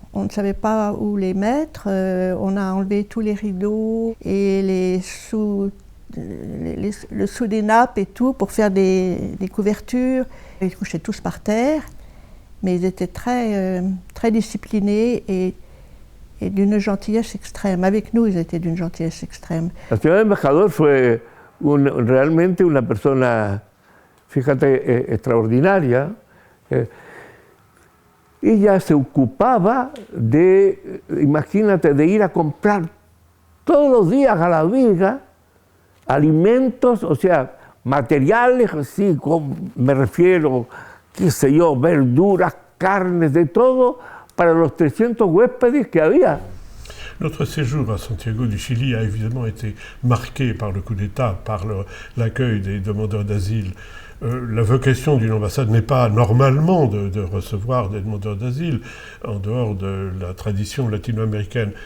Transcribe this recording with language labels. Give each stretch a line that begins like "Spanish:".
French: On ne savait pas où les mettre. On a enlevé tous les rideaux et le sous des nappes et tout pour faire des couvertures. Ils couchaient tous par terre, mais ils étaient très, très disciplinés et d'une gentillesse extrême. Avec nous, ils étaient d'une gentillesse extrême.
Spanish: La señora embajador fue realmente una persona, fíjate, extraordinaria. Ella se ocupaba de, imagínate, de ir a comprar todos los días a la viga alimentos, o sea, materiales, así, me refiero, qué sé yo, verduras, carnes, de todo, para los 300 huéspedes que había.
French: Notre séjour à Santiago du Chili a évidemment été marqué par le coup d'État, par l'accueil des demandeurs d'asile. La vocation d'une ambassade n'est pas normalement de recevoir des demandeurs d'asile, en dehors de la tradition latino-américaine.